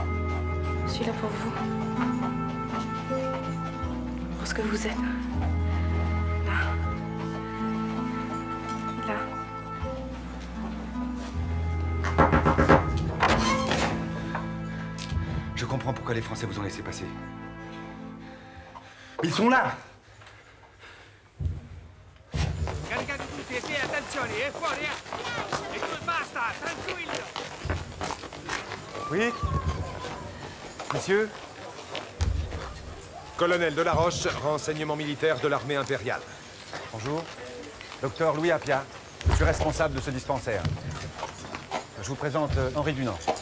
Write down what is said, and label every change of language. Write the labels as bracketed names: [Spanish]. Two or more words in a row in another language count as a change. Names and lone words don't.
[French] Je suis là pour vous. Pour ce que vous êtes. Là. Là. Je comprends pourquoi les Français vous ont laissé passer. Ils sont là! [Italian] Caricate tutti e via, attenzione, è fuori, eh! E tu basta, tranquillo! [French] Oui? Monsieur? Colonel Delaroche, renseignement militaire de l'armée impériale. Bonjour. Docteur Louis Appia. Je suis responsable de ce dispensaire. Je vous présente Henri Dunant.